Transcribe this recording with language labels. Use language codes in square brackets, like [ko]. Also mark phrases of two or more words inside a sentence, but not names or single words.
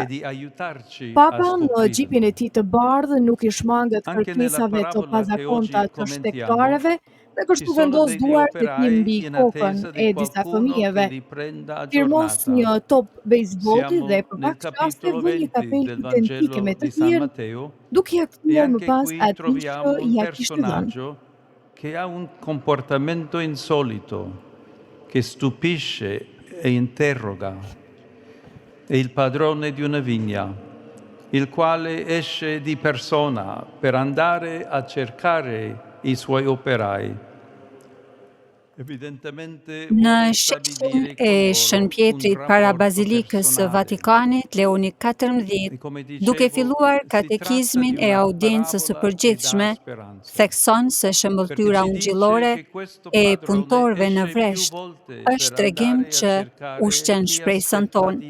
[sq] Papa në xhipin e tij të bardhë nuk i shmanget kërkesave të pazakonta të shtektarëve dhe kështu vendos duart e tij mbi kokën e disa fëmijëve. Firmos një top bejsbolli dhe për pak çaste vë një kapelë identike me të tjerë, duke ia kthyer më pas atij që ia kishte dhënë. [it] Che ha un comportamento insolito, che stupisce e interroga. È il padrone di una vigna, il quale esce di persona per andare a cercare i suoi operai. [sq] Në sheshin e Shën Pjetrit para Bazilikës së Vatikanit, Leoni XIV, duke filluar katekizmin e audiencës së përgjithshme, thekson se shëmbëltyra ungjillore e punëtorëve në vresht është tregim që ushqen shpresën tonë.